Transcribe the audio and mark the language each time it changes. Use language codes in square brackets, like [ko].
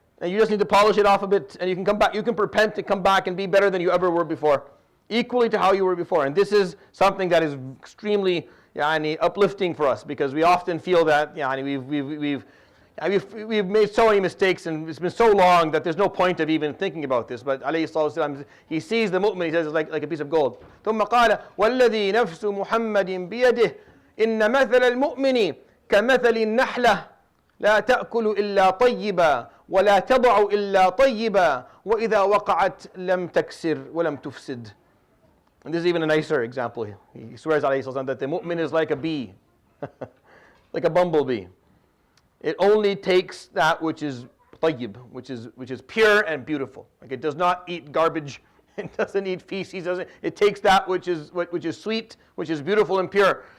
[en] And you just need to polish it off a bit, and you can come back. You can repent to come back and be better than you ever were before, equally to how you were before. And this is something that is extremely uplifting for us, because we often feel that we've made so many mistakes, and it's been so long that there's no point of even thinking about this. But alayhi salatu wasalam, he sees the mu'min, he says it's like a piece of gold. [ar] ثم قال والذي نفس محمد بيده إن مثل المؤمن كمثل النحلة لا تأكل إلا طيبا ولا تضع إلا طيبا وإذا وقعت لم تكسر ولم تفسد. [en] And this is even a nicer example. He swears alayhi salatu wasalam that the mu'min is like a bee, like a bumblebee. It only takes that which is tayyib, which is pure and beautiful. Like, it does not eat garbage, it doesn't eat feces, it takes that which is sweet, which is beautiful and pure.